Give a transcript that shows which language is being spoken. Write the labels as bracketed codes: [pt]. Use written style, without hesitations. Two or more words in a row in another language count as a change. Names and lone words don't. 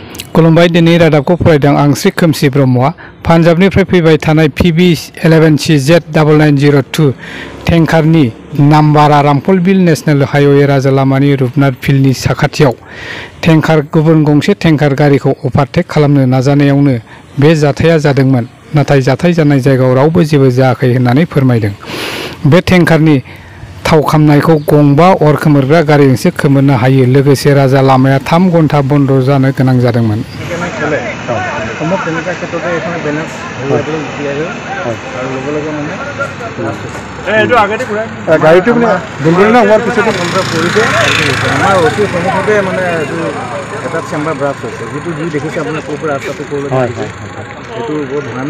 [brx] खुलुमबाय दिनै रादाबखौ फरायदों आं श्री खोमसि ब्रह्मआ पान्जाबनिफ्राय फैबाय थानाय PB11CZ9902 टेंकारनि नाम्बारा रामफलबिल नेशनेल हाइवे राजा लामानि रुपनाथ फिल्डनि साखाथियाव गुबुन गंसे टेंकार गारिखौ अभारटेक खालामनो नाजानायावनो बे जाथाया जादोंमोन। नाथाय जाथाय जानाय जायगायाव रावबो जेबो जायाखै होननानै फोरमायदों। बे टेंकारनि थाव खामनायखौ गंबा अर खोमोरग्रा गारिजोंसो खोमोरनो हायो। लोगोसे राजा लामाया 3 घन्टा बन्द जानो गोनां जादोंमोन। [as] চেম্বাৰ ব্ৰাছ হৈছে যিটো যি দেখিছে আপোনাৰ ক'ৰ পৰা ৰাস্তাটো ক'লৈ আহিছে সেইটো বহুত ভয়ানক